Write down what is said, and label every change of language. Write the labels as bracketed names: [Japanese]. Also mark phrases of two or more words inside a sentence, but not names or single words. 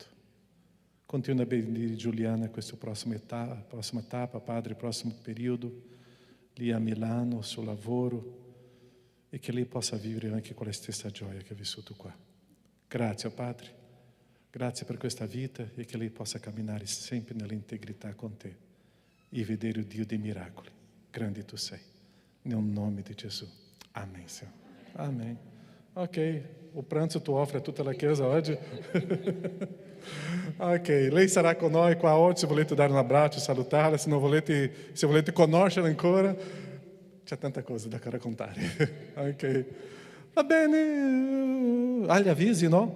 [Italian] Continua a benedire Giuliana in questa prossima tappa, Padre, prossimo periodo, lì a Milano, sul lavoro, e che lei possa vivere anche quella stessa gioia che ha vissuto qua. Grazie, Padre. Grazie per questa vita e che lei possa camminare sempre nell'integrità con te e vedere il Dio dei miracoli. Grande tu sei. Nel nome di Gesù. [Portuguese] Amém, Senhor. Amém. [Italian] Ok. O pranzo tu offre a tutta la Chiesa oggi? Ok. Lei sarà con noi qua oggi se volete dare un abbraccio, salutarla, se volete conoscerla ancora. C'è tanta cosa da raccontare. Ok. Va bene. Agli avvisi, no?